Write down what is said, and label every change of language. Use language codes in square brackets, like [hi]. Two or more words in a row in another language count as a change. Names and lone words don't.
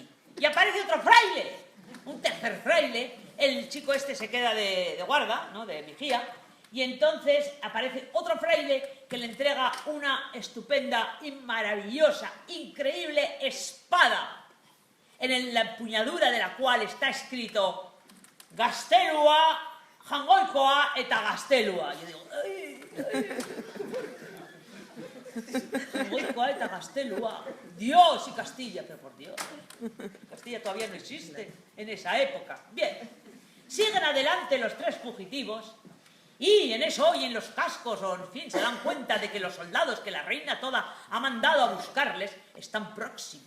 [es] Y aparece otro fraile, un tercer fraile, el chico este se queda de guarda, ¿no?, de vigía, y entonces aparece otro fraile que le entrega una estupenda y maravillosa, increíble espada, en la empuñadura de la cual está escrito Gaztelua, [eu] Jangoikoa eta Gaztelua. [es] Yo digo, [eu] Jangoikoa eta Gaztelua, [es] Dios y Castilla, pero por Dios, Castilla todavía no existe en esa época. Bien, siguen adelante los tres fugitivos. Y en eso oyen los cascos, o en fin, se dan cuenta de que los soldados que la reina toda ha mandado a buscarles están próximos.